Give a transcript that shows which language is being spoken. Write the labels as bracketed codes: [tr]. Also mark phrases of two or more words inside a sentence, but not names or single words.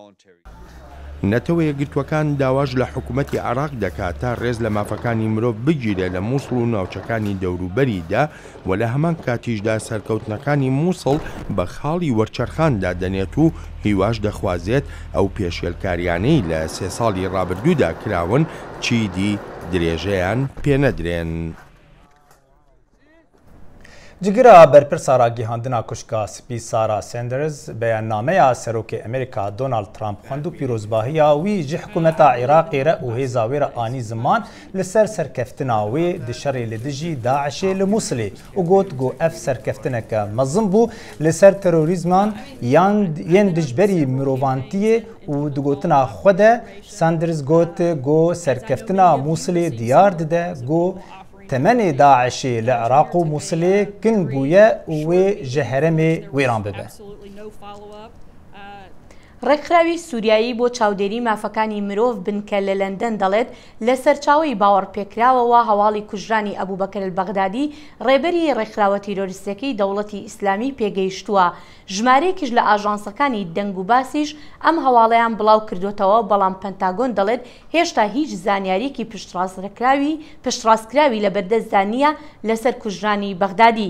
[ckb] نەتەوە یەکگرتوەکان داواش لە حکوومەتی عێراق دەکات تا ڕێز لە مافەکانی مرۆڤ بگیرێ لە مووسڵ و ناوچەکانی دەوروبەریدا و لە هەمان کاتیشدا سەرکەوتنەکانی مووسڵ بە خاڵی وەرچەرخاندا دەنێت و هیواش دەخوازێت ئەو پێشێلکاریانەی لە 3 ساڵی ڕابردوودا کراون چیدی درێژەیان پێنەدرێن. [ku] جگرا بەرپرسا ڕاگەیاندنا کوشکا سپی سارا ساندرز بەیاننامەیە سەرۆکی ئەمریکا دۆناڵد ترامپ خوێند و پیرۆزباهیە وی ji حکوومەتا عێراقی رە û hêza wê re anî ziman li ser serkeftina wê di şerê li dijî Daişê li Musilê û got ev serkeftineke mezin bû li ser terorîzman yên dijberî mirovantiyê û di gotina xwe de Sanders got serkeftina Musilê diyar dide temenê Daişê li Iraq û Musilê kin bûye û wê ji herêmê wêran bibe. [ckb] ڕێکخراوی سووریایی بۆ چاودێری مافەکانی مرۆڤ بنکە لە لەندەن دەڵێت لە سەرچاوی باوەڕپێکراوەوە هەواڵی کوژرانی ئەبوبەکر البەغدادی ڕێبەری ڕێکخراوە تیرۆریستەکەی دەوڵەتی ئیسلامی پێگەیشتووە. ژمارەیەکیش لە ئاژانسەکانی دەنگ و باسیش ئەم هەواڵەیان بڵاو کردوتەوە، بەڵام پەنتاگۆن دەڵێت هێشتا هیچ زانیاریەکی پشتڕاستکراوی لە بەردەستدا نییە لەسەر کوژرانی بەغدادی.